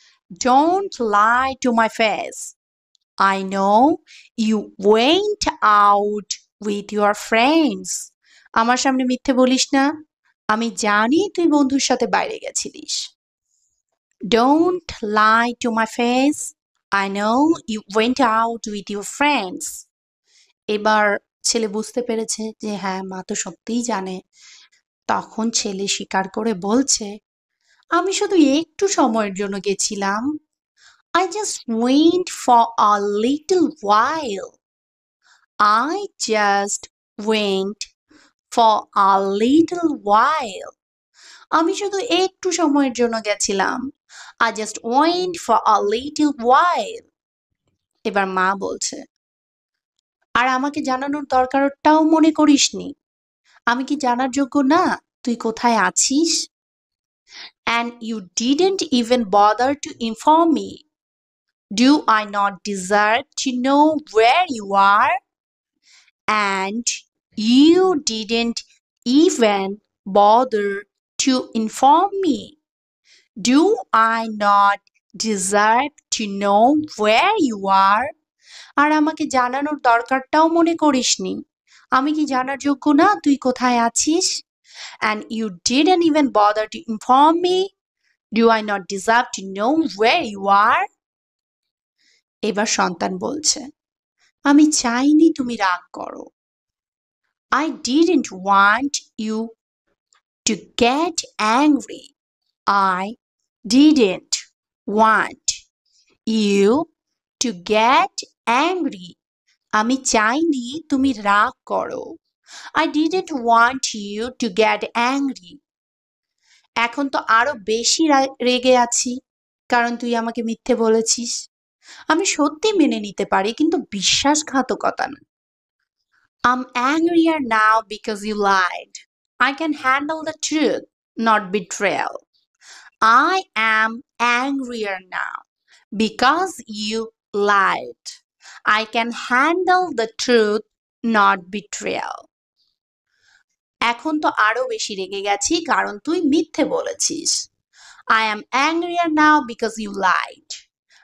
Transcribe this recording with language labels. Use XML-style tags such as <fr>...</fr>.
<en>Don't lie to my face. I know you went out with your friends.</en> <bn>আমার সামনে মিথ্যে বলিস না। আমি জানি তুই বন্ধুর সাথে বাইরে গেছিলিস।</bn> <en>Don't lie to my face. I know you went out with your friends.</en> <bn>এবার ছেলে বুঝতে পেরেছে যে হ্যাঁ, মা তো সত্যিই জানে। তখন ছেলে স্বীকার করে বলছে, আমি শুধু একটু সময়ের জন্য গেছিলাম।</bn> <en>I just went for a little while. I just went for a little while.</en> <bn>আমি শুধু একটু সময়ের জন্য গেছিলাম।</bn> <en>I just went for a little while.</en> <bn>এবার মা বলছে, আর আমাকে জানানোর দরকারটাও মনে করিসনি। আমি কি জানার যোগ্য না তুই কোথায় আছিস?</bn> <en>And you didn't even bother to inform me. Do I not deserve to know where you are? And you didn't even bother to inform me. Do I not deserve to know where you are?</en> <bn>আর আমাকে জানানোর দরকারটাও মনে করিসনি। আমি কি জানার যোগ্য না তুই কোথায় আছিস?</bn> <en>And you didn't even bother to inform me. Do I not deserve to know where you are?</en> <bn>এবার সন্তান বলছে, আমি চাইনি তুমি রাগ করো।</bn> <en>I didn't want you to get angry. I didn't want you to get angry.</en> <bn>আমি চাইনি তুমি রাগ করো।</bn> <en>I didn't want you to get angry.</en> <bn>এখন তো আরো বেশি রেগে আছি, কারণ তুই আমাকে মিথ্যে বলেছিস। আমি সত্যি মেনে নিতে পারি, কিন্তু বিশ্বাসঘাতকতা না।</bn> <en>I'm angrier now because you lied. I can handle the truth, not betrayal. I am angrier now because you lied. I can handle the truth, not betrayal.</en> <bn>এখন তো আরো বেশি রেগে গেছি, কারণ তুই মিথ্যে বলেছিস।</bn> <en>I am angrier now because you lied.</en> <bn>আমি সত্যি মেনে নিতে পারি, কিন্তু বিশ্বাসঘাতকতা না।</bn>